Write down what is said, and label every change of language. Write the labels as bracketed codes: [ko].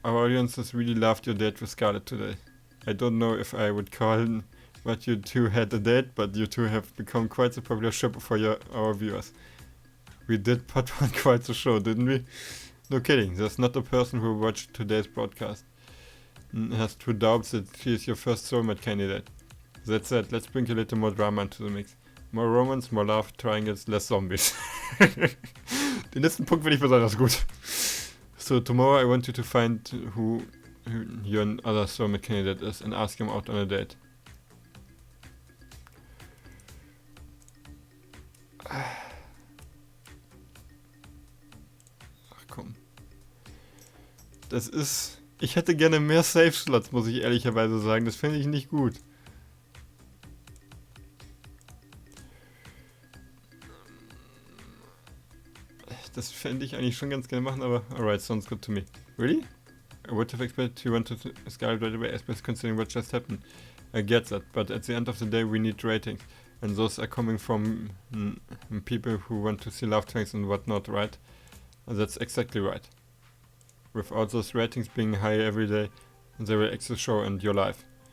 [en] Our audiences really loved your date with Scarlet today. I don't know if I would call what you two had a date, but you two have become quite a popular show for our viewers. We did put on quite the show, didn't we? No kidding, there's not a person who watched today's broadcast has true doubts that she is your first soulmate candidate. That said, let's bring a little more drama into the mix. More romance, more love, triangles, less zombies. [de] Den letzten Punkt finde ich besonders gut. [en] So tomorrow I want you to find who your other soulmate candidate is and ask him out on a date. [de] Komm. Das ist... Ich hätte gerne mehr Safe-Slots, muss ich ehrlicherweise sagen. Das finde ich nicht gut. Das fände ich eigentlich schon ganz gerne machen, aber [en] alright, sounds good to me. Really? I would have expected you want to Skype right away, especially considering what just happened. I get that, but at the end of the day we need ratings. And those are coming from people who want to see love tanks and whatnot, right? That's exactly right. Without those ratings being high every day, they will exit the show and your life.